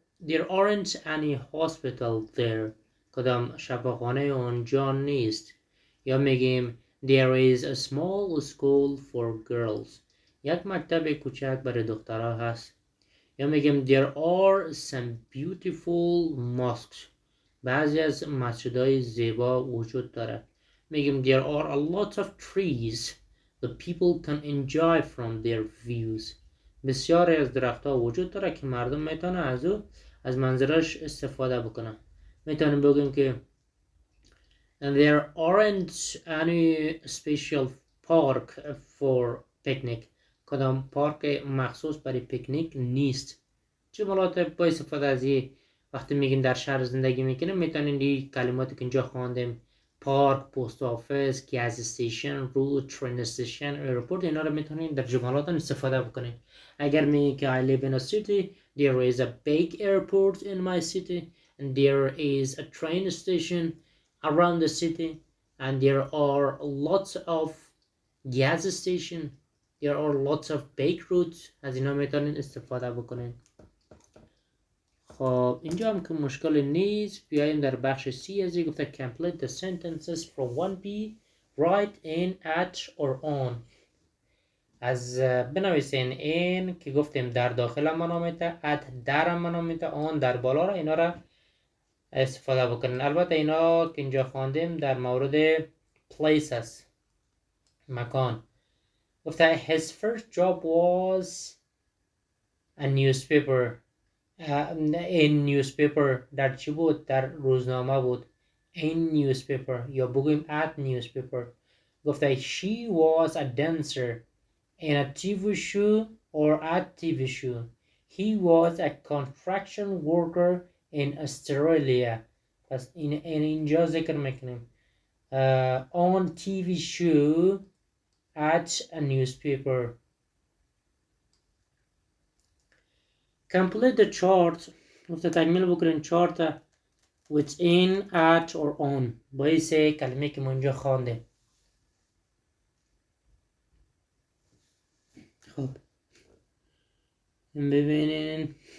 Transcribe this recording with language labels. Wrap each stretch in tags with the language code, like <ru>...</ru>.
<en>There aren't any hospital there،</en> <fa>کدام شفاخانه اونجا نیست. یا میگیم</fa> <en>there is a small school for girls،</en> <fa>یک مکتب کوچک برای دخترها هست. یا میگیم</fa> <en>there are some beautiful mosques،</en> <fa>بعضی از مسجدهای زیبا وجود داره. میگیم</fa> <en>there are a lot of trees the people can enjoy from their views،</en> <fa>بسیاری از درختها وجود داره که مردم میتونن از منظرش استفاده بکنن. میتونیم بگیم که</fa> <en>and there aren't any special park for picnic،</en> <fa>کدام پارک مخصوص برای پیکنیک نیست. جملات با استفاده از وقتی میگیم در شهر زندگی میکنیم میتونیم این کلماتی که اینجا خواندیم پارک، پست آفیس، گاز استیشن، رود، ترین استیشن، ایرپورت، اینا رو میتونید در جملات استفاده بکنید. اگر میگیم که</fa> <en>I live in a city there is a big airport in my city and there is a train station around the city and there are lots of gas station, there are lots of bike routes،</en> <fa>از اینا میتونید استفاده بکنید. خب اینجا هم که مشکل نیست. بیاییم در بخش سی از گفته</fa> <en>complete the sentences from 1b write in at or on.</en> <fa>از بنویسین این که گفتیم در داخل منامیته، at در منامیته، on در بالا را، اینا را استفاده بکنین. البته اینا که اینجا خواندیم در مورد places، مکان.</fa> <en>گفته his first job was a newspaper</en> <fa>این newspaper در چی بود؟ در روزنامه بود. این newspaper یا بگویم at newspaper.</fa> <en>گفته she was a dancer in a TV show or at TV show. He was a construction worker in Australia.</en> <fa>پس اینجا ذکر میکنیم</fa> <en>on TV show at a newspaper. Complete the chart.</en> <fa>گفته تکمیل بکنین چارت within, at or on. با این سه کلمه که ما اینجا خوانده. خب ببینین.</fa>